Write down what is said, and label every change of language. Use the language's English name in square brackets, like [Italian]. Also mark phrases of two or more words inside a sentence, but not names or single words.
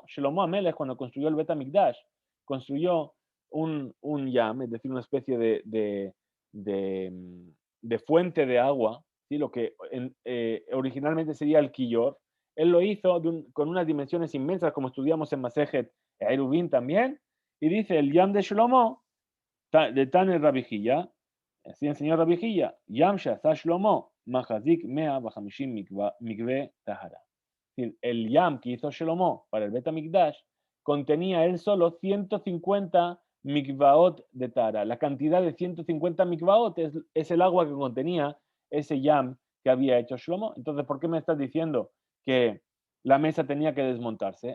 [Spanish] Shlomo Amelech, cuando construyó el Bet HaMikdash, construyó un Yam, es decir, una especie de fuente de agua, ¿sí? Lo que originalmente sería el Quillor. Él lo hizo con unas dimensiones inmensas, como estudiamos en Masejet Eruvin también, y dice el Yam de Shlomo, de [Hebrew] תני רבי חייא, [Spanish] así enseñó Rabijilla, [Hebrew] ים שעשה שלמה מחזיק מאה וחמישים מקוה טהרה. [Spanish] El Yam que hizo Shlomo para el Bet HaMikdash contenía él solo 150 mikvaot de Tahara. La cantidad de 150 mikvaot es el agua que contenía ese Yam que había hecho Shlomo. Entonces, ¿por qué me estás diciendo que la mesa tenía que desmontarse?